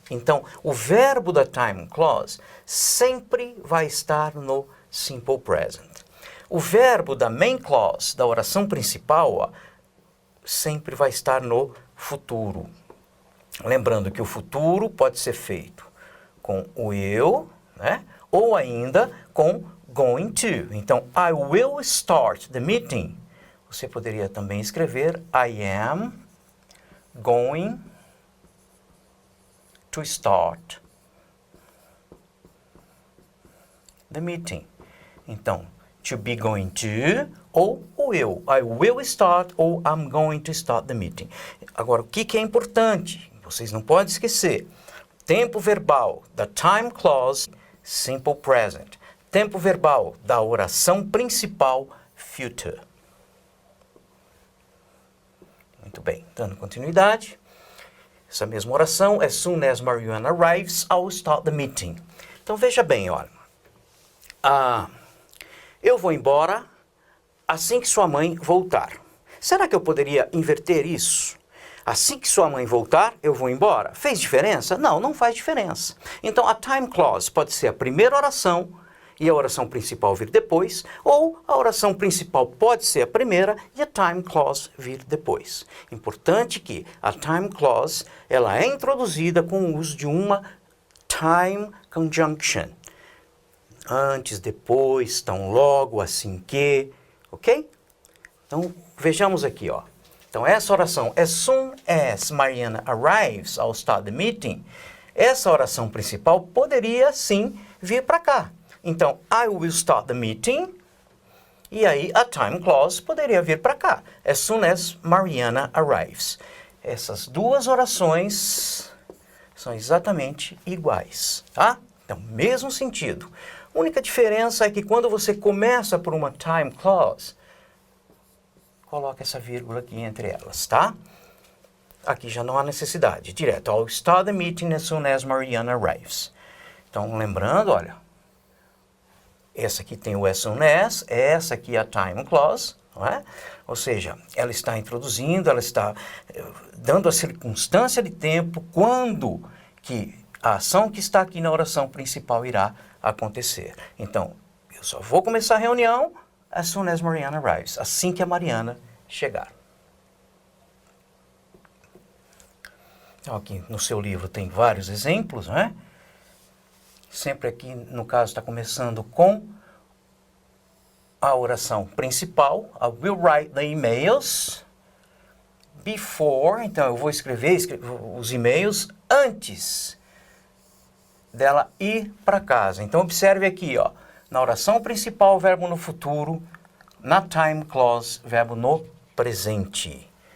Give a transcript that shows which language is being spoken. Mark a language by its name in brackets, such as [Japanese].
[Portuguese] Então, o verbo da time clause sempre vai estar no simple present. O verbo da main clause, da oração principal, ó, sempre vai estar no futuro. Lembrando que o futuro pode ser feito com o eu, né? Ou ainda com going to. Então, [English] I will start the meeting. [Portuguese] Você poderia também escrever [English] I am going to start the meeting. [Portuguese] Então, [English] to be going to [Portuguese] ou [English] will. I will start [Portuguese] ou [English] I'm going to start the meeting. [Portuguese] Agora, o que é importante? Vocês não podem esquecer. Tempo verbal da time clause, simple present. Tempo verbal da oração principal, future. Muito bem, dando continuidade. Essa mesma oração, [English] as soon as Mariana arrives, I'll start the meeting. [Portuguese] Então veja bem, olha. Eu vou embora assim que sua mãe voltar. Será que eu poderia inverter isso? Assim que sua mãe voltar, eu vou embora. Fez diferença? Não, não faz diferença. Então a time clause pode ser a primeira oração e a oração principal vir depois, ou a oração principal pode ser a primeira e a time clause vir depois. Importante que a time clause ela é introduzida com o uso de uma time conjunction. Antes, depois, tão logo, assim que, ok? Então, vejamos aqui, ó. Então, essa oração, [English] as soon as Mariana arrives, I'll start the meeting, [Portuguese] essa oração principal poderia, sim, vir para cá. Então, [English] I will start the meeting, [Portuguese] e aí a time clause poderia vir para cá. [English] As soon as Mariana arrives. [Portuguese] Essas duas orações são exatamente iguais, tá? Então, mesmo sentido. A única diferença é que quando você começa por uma time clause, coloca essa vírgula aqui entre elas, tá? Aqui já não há necessidade. Direto, [English] I'll start the meeting as soon as Mariana arrives. [Portuguese] Então, lembrando, olha, essa aqui tem o as soon as, essa aqui é a time clause, não é? Ou seja, ela está introduzindo, ela está dando a circunstância de tempo quando que a ação que está aqui na oração principal irá acontecer. Então, eu só vou começar a reunião [English] as soon as Mariana arrives, [Portuguese] assim que a Mariana chegar. Então, aqui no seu livro tem vários exemplos, não é? Sempre aqui, no caso, está começando com a oração principal. [English] I will write the emails before. [Portuguese] Então, eu vou escrever os e-mails antes dela ir para casa. Então, observe aqui, ó. Na oração principal, verbo no futuro. Na time clause, verbo no presente.